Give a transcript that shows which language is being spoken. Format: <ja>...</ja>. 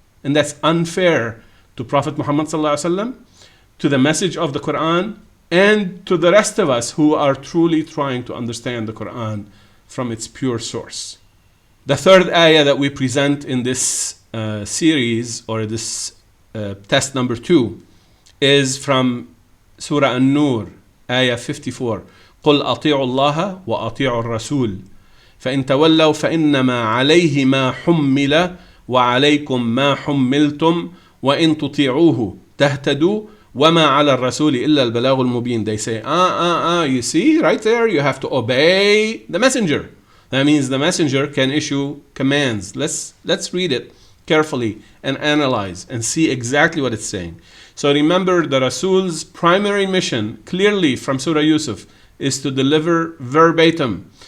<en>And that's unfair to Prophet Muhammad sallallahu alaihi wasallam, to the message of the Quran, and to the rest of us who are truly trying to understand the Quran from its pure source. The third ayah that we present in this series, or this test number 2, is from Surah An-Nur, ayah 54.</en> <ar>قل أطيعوا الله وأطيعوا الرسول فإن تولوا فإنما عليه ما حمل وعليكم ما حملتم وإن تطيعوه تهتدوا وما على الرسول إلا البلاغ المبين.</ar> <en>They say, you see, right there, you have to obey the messenger. That means the messenger can issue commands. Let's read it carefully and analyze and see exactly what it's saying. So remember, the Rasul's primary mission, clearly from Surah Yusuf, is to deliver verbatim.</en>